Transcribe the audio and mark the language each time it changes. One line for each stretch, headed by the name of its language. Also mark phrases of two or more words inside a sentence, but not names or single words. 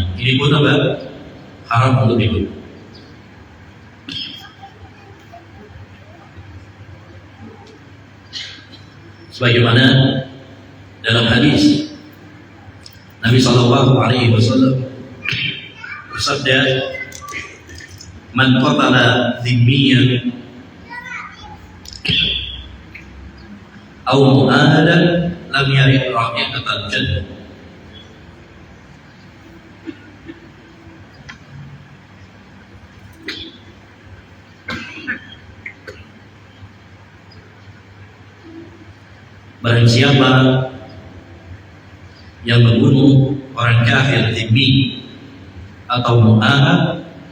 Indonesian: Ini pun apa? Haram untuk dibunuh. Sebagaimana dalam hadis Nabi
Arabic: صلى الله عليه وسلم
Indonesian: bersabda,
Arabic: "من قتل ذميا أو معاهدا لم يرد رائحة الجنة."
Indonesian: Barang siapa yang membunuh orang kafir dhimmi atau mu'ahad,